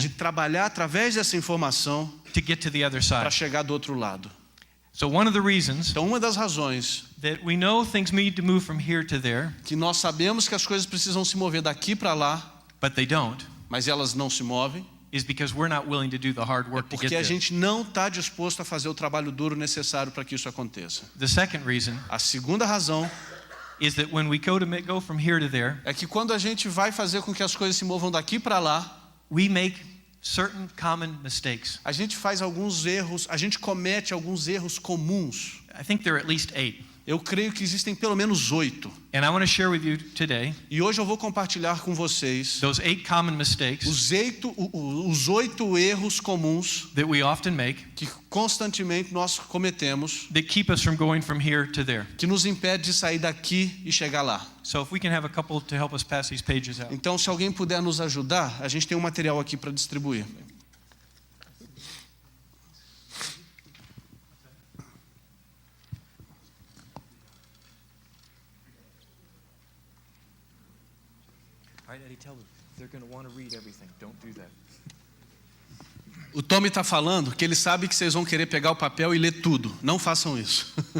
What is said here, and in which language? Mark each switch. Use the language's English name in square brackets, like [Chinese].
[Portuguese] de trabalhar através dessa informação [English] to get to the other [Portuguese] para [English] side. [Portuguese] chegar do outro lado. [English] So one of the reasons [Portuguese] Então, uma das razões [English] that we know things need to move from here to there, [Portuguese] que nós sabemos que as coisas precisam se mover daqui para lá, [English] but they don't, [Portuguese] mas elas não se movem, [English] is because we're not willing to do the hard work to get [Portuguese] porque a [English] there. [Portuguese] gente não está disposto a fazer o trabalho duro necessário para que isso aconteça. [English] The second reason [Portuguese] A segunda razão [English] is that when we go from here to there, [Portuguese] é que quando a gente vai fazer com que as coisas se movam daqui para lá, [English] we make certain common mistakes. [Portuguese] a gente faz alguns erros, a gente comete alguns erros comuns. [English] I think there are at least 8. [Portuguese] Eu creio que existem pelo menos 8. [English] And I want to share with you today [Portuguese] E hoje eu vou compartilhar com vocês [English] those 8 common mistakes [Portuguese] os 8 erros comuns [English] that we often make [Portuguese] que constantemente nós cometemos, [English] that keep us from going from here to there. [Portuguese] que nos impede de sair daqui e chegar lá. [English] So if we can have a couple to help us pass these pages out. [Portuguese] Então, se alguém puder nos ajudar, a gente tem um material aqui para distribuir. [English] All right, Eddie, tell them they're going to want to read everything. Don't do that. [Portuguese] O Tommy está falando que ele sabe que vocês vão querer pegar o papel e ler tudo. Não façam isso.